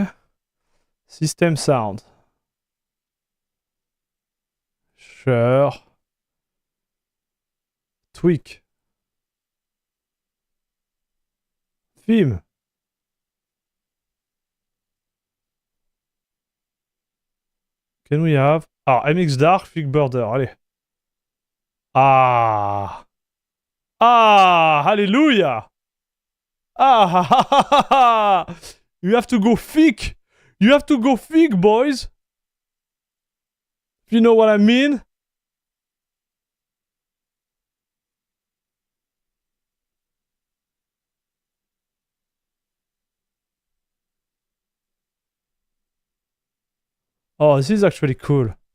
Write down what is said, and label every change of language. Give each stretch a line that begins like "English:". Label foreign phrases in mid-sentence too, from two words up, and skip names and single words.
English: System sound. Sure. Tweak. Theme. Can we have... Ah, MX Dark, Fig Border, allez. Ah. Ah, hallelujah. Ah, ha, ha, ha, ha, ha. You have to go thick. You have to go fig, boys. If you know what I mean. Oh, this is actually cool.